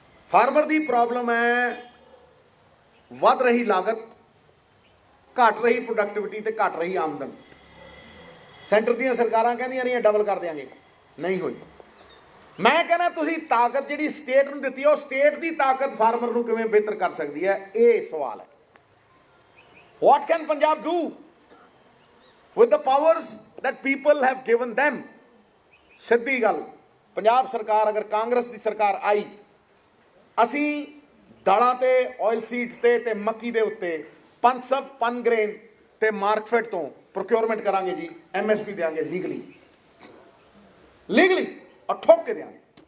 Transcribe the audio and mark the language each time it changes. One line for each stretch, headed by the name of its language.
Punjabi: Farmer ਦੀ problem ਹੈ ਵੱਧ ਰਹੀ ਲਾਗਤ, ਘਟ ਰਹੀ ਪ੍ਰੋਡਕਟਿਵਿਟੀ ਤੇ ਘਟ ਰਹੀ ਆਮਦਨ। ਸੈਂਟਰ ਦੀਆਂ ਸਰਕਾਰਾਂ ਕਹਿੰਦੀਆਂ ਰਹੀਆਂ ਡਬਲ ਕਰ ਦਿਆਂਗੇ, ਨਹੀਂ ਹੋਈ। ਮੈਂ ਕਹਿੰਦਾ ਤੁਸੀਂ ਤਾਕਤ ਜਿਹੜੀ ਸਟੇਟ ਨੂੰ ਦਿੱਤੀ, ਉਹ ਸਟੇਟ ਦੀ ਤਾਕਤ ਫਾਰਮਰ ਨੂੰ ਕਿਵੇਂ ਬਿਹਤਰ ਕਰ ਸਕਦੀ ਹੈ, ਇਹ ਸਵਾਲ ਹੈ।
English: What can Punjab do with the powers that people have given them?
Punjabi: ਸਿੱਧੀ ਗੱਲ, ਪੰਜਾਬ ਸਰਕਾਰ ਅਗਰ ਕਾਂਗਰਸ ਦੀ ਸਰਕਾਰ ਆਈ, ਅਸੀਂ ਦਾਲਾਂ ਤੇ ਆਇਲ ਸੀਡਸ ਤੇ ਮੱਕੀ ਦੇ ਉੱਤੇ ਪਨਸਬ ਪਨਗ੍ਰੇਨ ਤੇ ਮਾਰਕਫੈਡ ਤੋਂ ਪ੍ਰੋਕਿਉਰਮੈਂਟ ਕਰਾਂਗੇ ਜੀ। MSP ਦੇਵਾਂਗੇ ਲੀਗਲੀ ਔਰ ਠੋਕ ਕੇ ਦੇਵਾਂਗੇ।